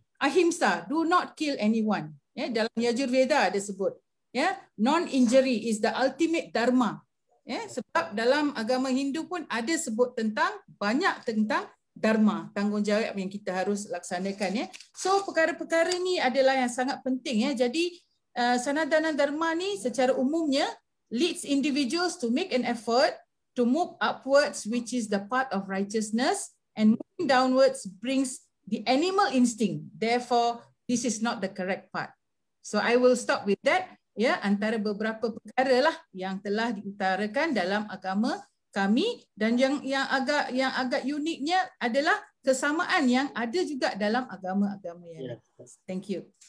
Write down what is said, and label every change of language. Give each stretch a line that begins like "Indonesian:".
English: Ahimsa, do not kill anyone.
Malay: Dalam Yajurveda ada sebut.
English: Non-injury is the ultimate dharma.
Malay: Sebab dalam agama Hindu pun ada sebut banyak tentang dharma, tanggungjawab yang kita harus laksanakan. So perkara-perkara ni adalah yang sangat penting. Jadi Sanatana Dharma ni secara umumnya
English: leads individuals to make an effort to move upwards, which is the path of righteousness, and moving downwards brings the animal instinct. Therefore, this is not the correct path. So I will stop with that.
Malay: Antara beberapa perkara lah yang telah diutarakan dalam agama kami dan yang agak uniknya adalah kesamaan yang ada juga dalam agama-agama yang lain.
English: Thank you.